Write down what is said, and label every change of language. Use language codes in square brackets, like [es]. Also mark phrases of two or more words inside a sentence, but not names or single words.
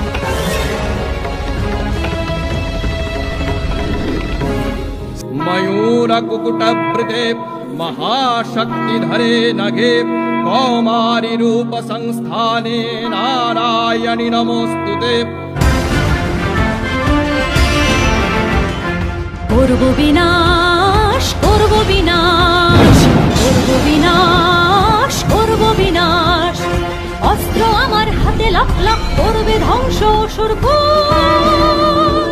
[sa] मयूर मयूर कुकुटवृते महाशक्तिधरे नगे कौमारी रूप संस्थाने नारायणि नमोस्तुते। [bn] করব বিনাশ, করব বিনাশ, করব বিনাশ, করব বিনাশ। অস্ত্র আমার হাতে লাখ লাখ করবে ধ্বংস অসুরকুল।